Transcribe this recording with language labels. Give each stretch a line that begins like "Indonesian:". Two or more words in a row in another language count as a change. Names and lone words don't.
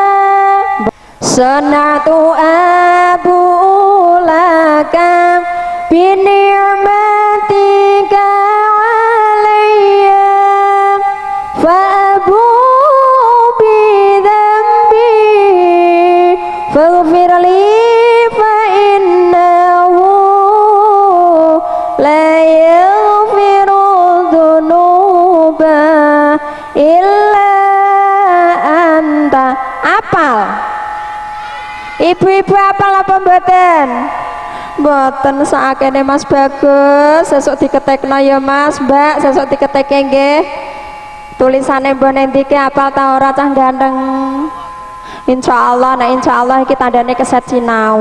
Arabic: سنة أبوء لك بنعمتك علي فأبوء بذنبي فاغفر لي فإنه لا يغفر الذنوب إلا أنت.
Javanese: Apal? Ibu-ibu apal apa mboten? Mboten sakene Mas Bagus, sesuk diketekno ya Mas, Mbak, sesuk diketekke nggih. Tulisane mbon endike apal ta ora cah ganteng. Insyaallah, nek insyaallah iki tandane keset sinau.